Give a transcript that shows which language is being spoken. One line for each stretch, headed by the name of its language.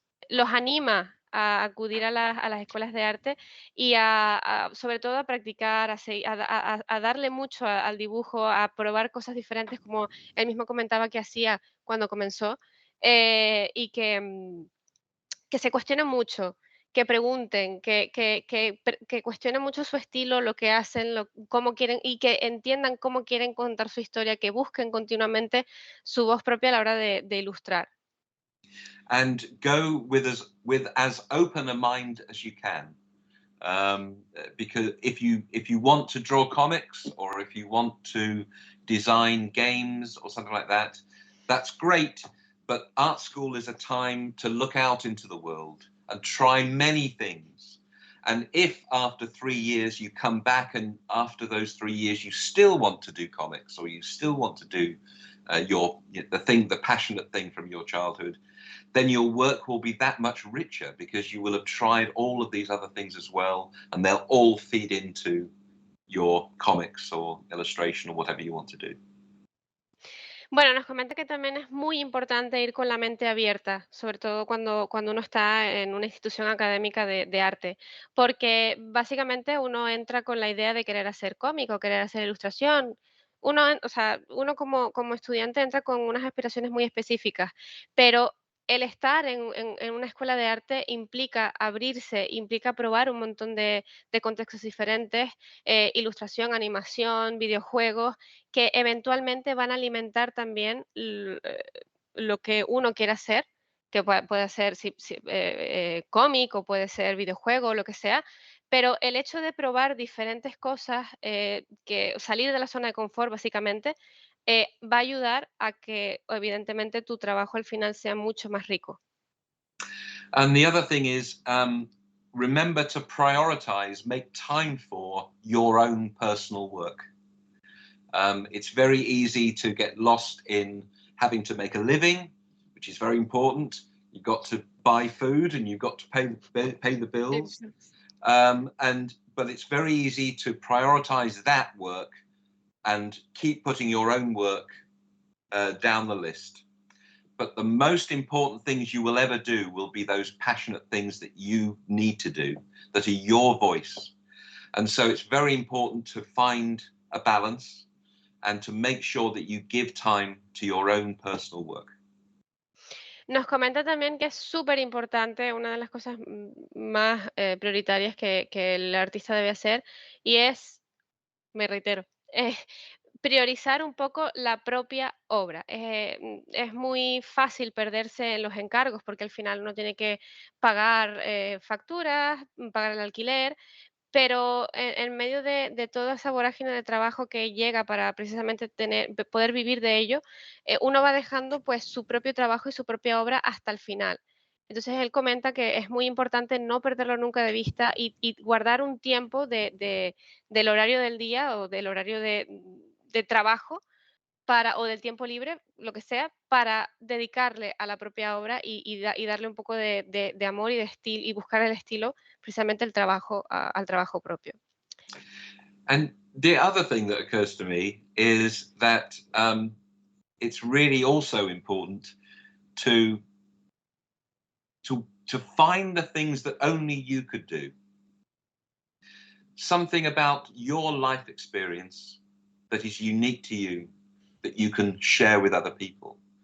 Spanish: los anima a acudir a las escuelas de arte y sobre todo a practicar, a darle mucho al dibujo, a probar cosas diferentes, como él mismo comentaba que hacía cuando comenzó, y que se cuestionen mucho, que pregunten, que cuestionen mucho su estilo, lo que hacen, cómo quieren, y que entiendan cómo quieren contar su historia, que busquen continuamente su voz propia a la hora de ilustrar.
English: And go with as open a mind as you can. Because if you want to draw comics, or if you want to design games or something like that, that's great. But art school is a time to look out into the world and try many things. And if after 3 years you come back, and after those 3 years you still want to do comics, or you still want to do the passionate thing from your childhood, then your work will be that much richer, because you will have tried all of these other things as well, and they'll all feed into your comics or illustration or whatever you want to do.
Spanish: Bueno, nos comenta que también es muy importante ir con la mente abierta, sobre todo cuando uno está en una institución académica de arte, porque básicamente uno entra con la idea de querer hacer cómic o querer hacer ilustración. O sea, uno como estudiante entra con unas aspiraciones muy específicas, pero el estar en una escuela de arte implica abrirse, implica probar un montón de contextos diferentes, ilustración, animación, videojuegos, que eventualmente van a alimentar también lo que uno quiera hacer, que puede ser cómic, o puede ser videojuego, lo que sea, pero el hecho de probar diferentes cosas, que salir de la zona de confort básicamente, va a ayudar a que evidentemente tu trabajo al final sea mucho más rico.
English: And the other thing is, remember to prioritize, make time for your own personal work. It's very easy to get lost in having to make a living, which is very important. You've got to buy food and you've got to pay the bills. But it's very easy to prioritize that work and keep putting your own work down the list. But the most important things you will ever do will be those passionate things that you need to do, that are your voice. And so it's very important to find a balance and to make sure that you give time to your own personal work.
Spanish: Nos comenta también que es súper importante, una de las cosas más prioritarias que el artista debe hacer, y es, me reitero, priorizar un poco la propia obra. Es muy fácil perderse en los encargos porque al final uno tiene que pagar facturas, pagar el alquiler, pero en medio de toda esa vorágine de trabajo que llega para precisamente poder vivir de ello, uno va dejando pues su propio trabajo y su propia obra hasta el final. Entonces él comenta que es muy importante no perderlo nunca de vista y guardar un tiempo del horario del día o del horario de trabajo o del tiempo libre, lo que sea, para dedicarle a la propia obra y darle un poco de amor y de estilo y buscar el estilo, precisamente el trabajo, al trabajo propio.
English: And the other thing that occurs to me is that it's really also important to find the things that only you could do. Something about your life experience that is unique to you, that you can share with other people.